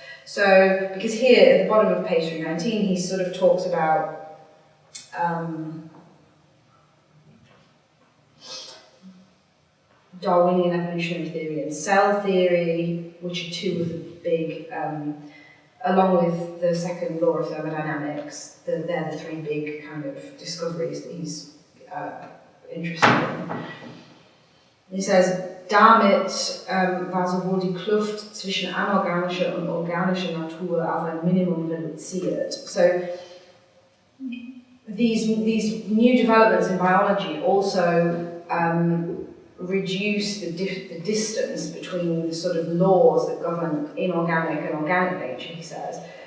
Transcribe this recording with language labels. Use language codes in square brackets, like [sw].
[en] So, because here at the bottom of page 319, he sort of talks about Darwinian evolutionary theory and cell theory, which are two of the big, along with the second law of thermodynamics, they're the three big kind of discoveries that he's interested in. He says, [de] damit war sowohl die Kluft zwischen anorganischer und organischer Natur auf ein Minimum reduziert. [en] So these new developments in biology also reduce the distance between the sort of laws that govern inorganic and organic nature, he says.